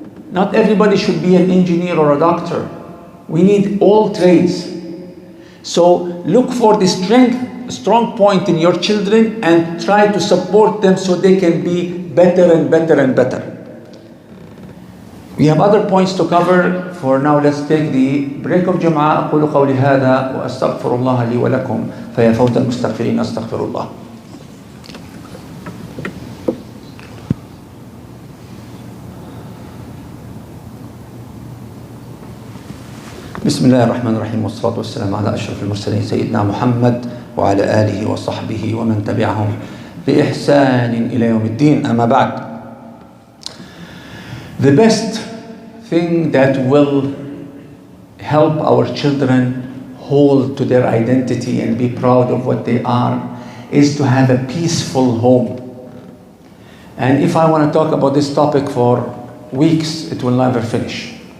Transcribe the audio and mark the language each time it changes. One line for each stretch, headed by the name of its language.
English: Not everybody should be an engineer or a doctor. We need all trades. So look for the strong point in your children and try to support them so they can be better and better and better. We have other points to cover. For now, let's take the break of Jum'ah.
Arabic: أقول قولي هذا وأستغفر الله لي ولكم فيا فوت المستغفرين أستغفر الله. بسم الله الرحمن الرحيم والصلاة والسلام على أشرف المرسلين سيدنا محمد وعلى آله وصحبه ومن تبعهم بإحسان إلى يوم الدين. أما بعد.
English: The best thing that will help our children hold to their identity and be proud of what they are is to have a peaceful home. And if I want to talk about this topic for weeks, it will never finish.